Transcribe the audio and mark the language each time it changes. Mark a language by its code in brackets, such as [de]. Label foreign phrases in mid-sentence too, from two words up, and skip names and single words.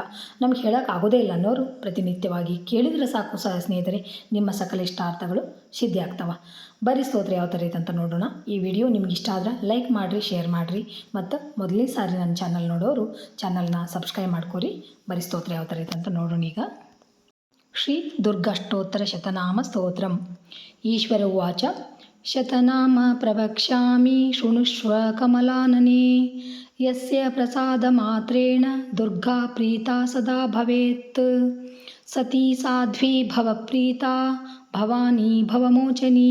[kn] ನಮ್ಗೆ ಹೇಳೋಕ್ಕಾಗೋದೇ ಇಲ್ಲ ಅನ್ನೋರು ಪ್ರತಿನಿತ್ಯವಾಗಿ ಕೇಳಿದರೆ ಸಾಕು ಸ್ನೇಹಿತರೆ, ನಿಮ್ಮ ಸಕಲ ಇಷ್ಟಾರ್ಥಗಳು ಸಿದ್ಧಿ ಆಗ್ತವೆ. ಬರೀ ಸ್ತೋತ್ರ ಯಾವ ಥರ ಐತೆ ಅಂತ ನೋಡೋಣ. ಈ ವಿಡಿಯೋ ನಿಮ್ಗೆ ಇಷ್ಟ ಆದ್ರೆ ಲೈಕ್ ಮಾಡಿರಿ, ಶೇರ್ ಮಾಡಿರಿ. ಮತ್ತು ಮೊದಲನೇ ಸಾರಿ ನನ್ನ ಚಾನಲ್ ನೋಡೋರು ಚಾನಲ್ನ ಸಬ್ಸ್ಕ್ರೈಬ್ ಮಾಡ್ಕೊರಿ. ಬರೀ ಸ್ತೋತ್ರ ಯಾವ ಥರ ಐತೆ ಅಂತ ನೋಡೋಣ. ಈಗ ಶ್ರೀ ದುರ್ಗಾಷ್ಟೋತ್ತರ ಶತನಾಮ ಸ್ತೋತ್ರಂ. [sa] ಈಶ್ವರ ಉವಾಚ: ಶತನಾಮ ಪ್ರವಕ್ಷ್ಯಾಮಿ ಶೃಣುಷ್ವ ಕಮಲಾನನೆ. ಯಸ್ಯ ಪ್ರಸಾದ ಮಾತ್ರೇಣ ದುರ್ಗಾ ಪ್ರೀತಾ ಸದಾ ಭವೇತ್. ಸತಿ ಸಾಧ್ವಿ ಭವಪ್ರೀತಾ ಭವಾನಿ ಭವಮೋಚನಿ.